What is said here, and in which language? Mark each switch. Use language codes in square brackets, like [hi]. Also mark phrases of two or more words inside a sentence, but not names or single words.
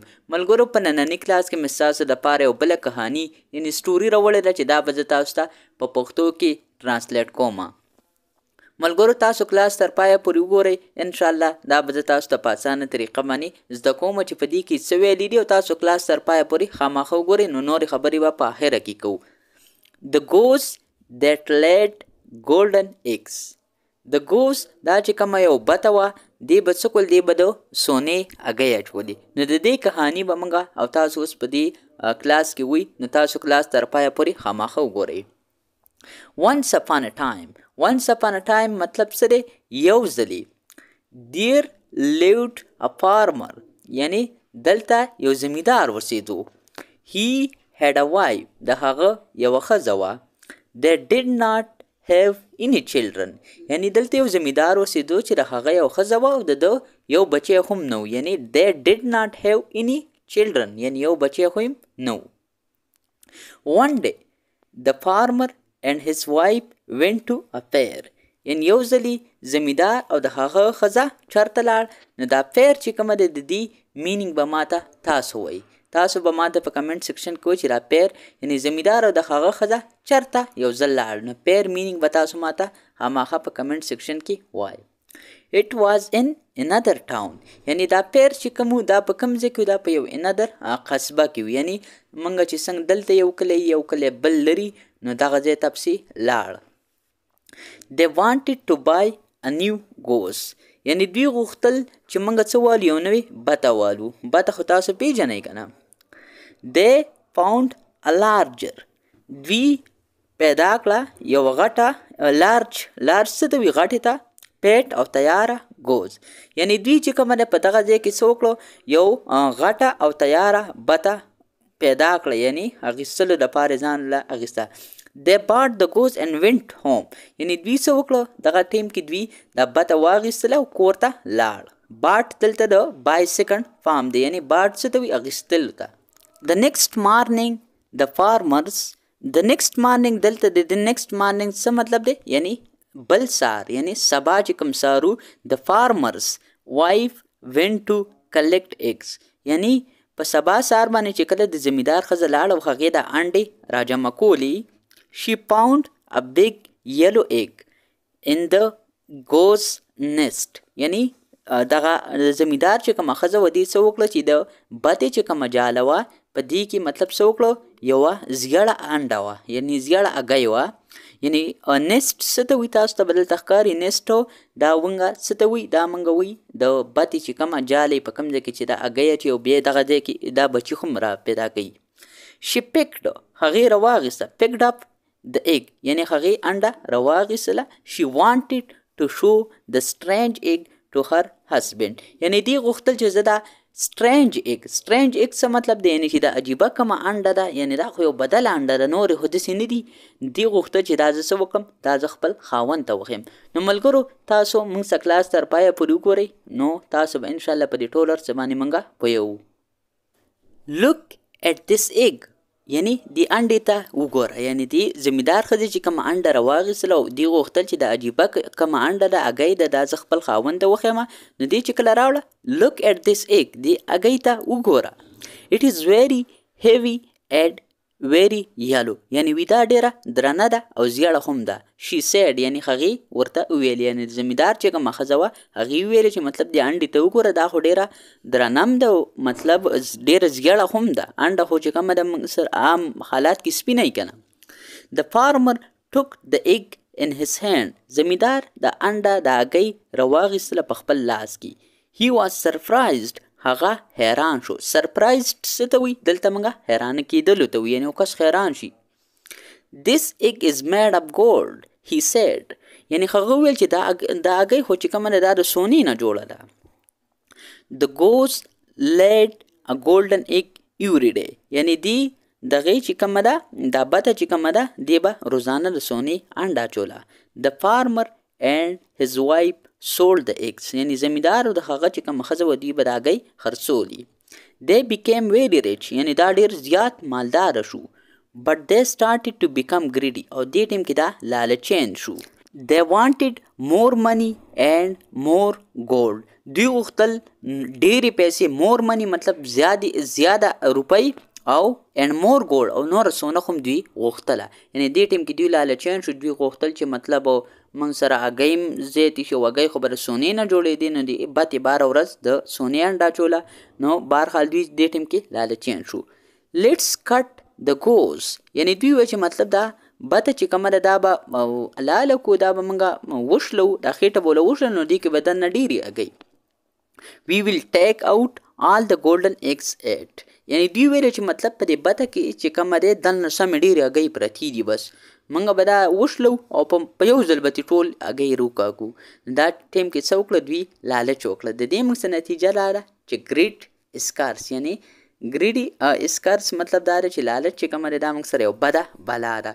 [ps] ملګرو، په نننی کلاس کې مې ستاسو دپاره یو بله کهاني یعنې سټوري راوړې ده چې دا به زه تاسو ته په پښتو کې ټرانسلیټ کوم. ملګرو، تاسو کلاس تر پایه پورې وګورئ. انشاءالله دا به زه تاسو ته په اسانه طریقه باندې زده کوم چې په دې کې څه ویلي دي، او تاسو کلاس تر پایه پورې خامخا وګورئ، نو نورې خبرې به په آخره کې کوو. [en] The goose that laid golden eggs. [ps] د ګوس دا چې کومه یو بته وه، دې به څه کول، دې به د سونې هګۍ اچولې. نو د دې کهاني به موږ او تاسو اوس په دې کلاس کې وي، نو تاسو کلاس تر پایه پورې خامخا وګورئ. [en] once upon a time [ps] مطلب څه دی؟ یو ځلې. [en] there lived a farmer [ps] یعنی دلته یو زمیندار اوسېدو. [en] he had a wife [ps] د هغه یوه ښځه وه. [en] they did not have any children [ps] یعنی دلته یو زمیندار اوسېدو چې د هغه یو ښځه وه او د ده یو بچی هم نه و. یعنی [en] they did not have any children [ps] یعنی یو بچی هم نه و. [en] one day the farmer and his wife went to a fair [ps] یعنی یو ځلې زمیندار او د هغه ښځه چېرته لاړ. نو دا فیر چې کومه ده، د دې مینینګ به ماته تاسو وایي. تاسو به ماته په [en] comment section [ps] کې وایي چې دا پیر یعنی زمیندار او د هغه ښځه چېرته یو ځل لاړ. نو پیر مینینګ به تاسو ماته هماغه په [en] comment section [ps] کې وایي. [en] it was in another town [ps] یعنی دا پیر چې کوم دا په کوم ځای کې، دا په یو another قصبه کې وي. یعنی موږ چې څنګه دلته یو کلی بل لري، نو دغه ځای ته پسې لاړ. [en] they wanted to buy a new goose [ps] یعنی دوی غوښتل چې موږ څه والو، یو نوې بته والو. بته خو تاسو پیژنئ که نه. [en] they found a larger [ps] دوی پیدا کړه یوه غټه لارج څه ته وي؟ غټې ته. پیټ او تیاره ګوز یعنی دوی چې کومه ده په دغه ځای کې څه وکړو، یو غټه او تیاره بته پیدا کړه، یعنی اخیستلو دپاره ځان له اخیسته. [en] they bought the goose and went home [ps] یعنی دوی څه وکړو، دغه ټیم کې دوی دا بته واخیستله او کور ته لاړ. باټ دلته د بای سیکنډ فارم دی، یعنی باټ څه ته وي؟ اخیستلو ته. [en] the next morning the farmers [ps] دلته د [en] next morning [ps] څه مطلب دی؟ یعنی بل سار، یعنی سبا چې کوم سارو. [en] the farmers wife went to collect eggs [ps] یعنی په سبا سار باندې چې کله د زمیندار ښځه لاړه او هغې د انډې راجمع کولې. [en] she found a big yellow egg in the goose nest [ps] یعنی دغه زمیندار چې کومه ښځه وه، دې څه وکړه چې د بتې چې کومه جاله وه په دې کې مطلب څه وکړو، یوه زیړه انډه وه، یعنی زیړه هګۍ وه. یعنی نیسټ څه ته وایي؟ تاسو ته به دلته ښکاري نیسټ. دا ونګه څه ته وایي؟ دا موږ وایي د بتې چې کومه جاله په کوم ځای کې چې دا هګۍ اچوي او بیا دغه ځای کې دا بچي هم را پیدا کوي. [en] she picked [ps] هغې راواخیسته. [en] picked up the egg [ps] یعنی هغې انډه راواخیستله. [en] she wanted to show the strange egg to her husband [ps] یعنی دی غوښتل چې زه دا [en] strange egg [ps] څه مطلب دی؟ یعنی چې دا عجیبه کومه انډه ده، یعنی دا خو یو بدله انډه ده، نورې خو داسې نه دي. دی غوښتل چې دا زه څه وکړم، دا زه خپل خاوند ته وښیم. نو ملګرو، تاسو موږ څه کلاس تر پایه پورې وګورئ، نو تاسو به انشاءالله په دې ټول هر څه باندې موږ پوهیږو. [en] look at this egg [ps] یعنی دی انډې ته وګوره. یعنی دی زمیندار ښځې چې کومه انډه راواخیستله او دی غوښتل چې د عجیبه کومه انډه ده، هګۍ ده، دا زه خپل خاوند ته وښیمه. نو دی چې کله راوړه [en] look at this egg [ps] دی هګۍ ته وګوره. [en] it is very heavy and very yellow [ps] یعنی وي دا ډېره درنه ده او زیړه هم ده. [en] she said [ps] یعنی هغې ورته وویل، یعنی زمیندار چې کومه ښځه وه هغې وویلې چې مطلب دې انډې ته وګوره، دا خو ډېره درنه هم ده، مطلب ډېره زیړه هم ده. انډه خو چې کومه ده موږ سر عام حالات کې سپینه که نه. [en] the farmer took the egg in his hand [ps] زمیندار د انډه د هګۍ راواخیستله په خپل لاس کې. [en] he was surprised [ps] هغه حیران شو. سرپرایزډ څه ته وایي؟ دلته موږ حیرانه کېدلو ته وایي، یعنی یو کس حیران شي. [en] this egg is made of gold he said [ps] یعنی هغه وویل چې دا هګۍ خو چې کومه ده دا د سونې نه جوړه ده. [en] the goose laid a golden egg every day [ps] یعنی دی دغې چې کومه ده دا بته چې کومه ده دی به روزانه د سونې انډه اچوله. [en] the farmer and his wife sold the eggs [ps] یعنی زمیندار او د هغه چې کومه ښځه وه دوی به د هګۍ خرڅولي. [en] they became very rich [ps] یعنی دا ډېر زیات مالداره شو. [en] but they started to become greedy [ps] او دې ټیم کې دا لالچین شو. [en] they wanted more money and more gold. [ps] دوی غوښتل ډېرې پیسې، [en] more money [ps] مطلب زیاده روپۍ، او [en] and more gold [ps] او نور سونه هم دوی غوښتله. یعنی دې ټیم کې دوی لالچیان شو، دوی غوښتل چې مطلب موږ سره هګۍ زیاتې شي، هګۍ خو به د سونې نه جوړېدې، نو د بتې باره ورځ د سونې انډه چوله. نو بهرحال دوی دې ټیم کې لالچیان شو. [en] let's cut the goose, [ps] یعنی دوی وایي چې مطلب دا بته چې کومه ده دا به لاله کو، دا به موږ وشلو، دا خېټه به وشلو، نو دې کې به دننه ډېرې هګۍ. [en] we will take out all the golden eggs at، [ps] یعنی دوی ویل چې مطلب په دې بته کې چې کومه دی دننه سمې ډېرې هګۍ پرتې دي، بس موږ به دا وشلو او په یو ځل به ټول هګۍ روکاږو. دا ټیم کې څه وکړه دوی لالچ وکړه. د دې موږ څه نتیجه لاړه چې ګریډ اسکارس، یعنی ګریډي اسکارس مطلب دا دی چې لالچ چې کومه دی دا موږ سره یو بده بلا ده.